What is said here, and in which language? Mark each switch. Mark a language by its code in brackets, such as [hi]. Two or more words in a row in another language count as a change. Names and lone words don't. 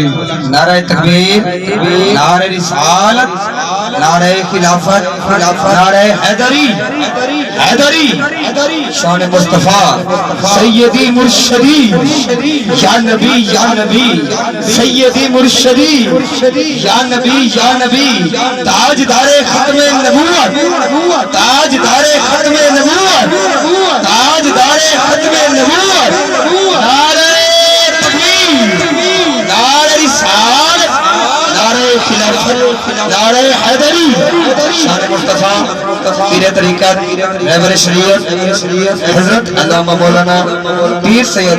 [ur] نعرہ تکبیر نعرہ رسالت نعرہ خلافت نعرہ حیدری شان مصطفیٰ سیدی مرشدی یا نبی سیدی مرشدی یا نبی تاجدار ختم نبوت تاجدار ختم نبوت تاجدار ختم نبوت نعرہ تکبیر نعرہ رسالت نعرہ خلافت نعرہ حیدری شان مصطفیٰ پیر طریقت رہبر شریعت حضرت علامہ مولانا پیر سید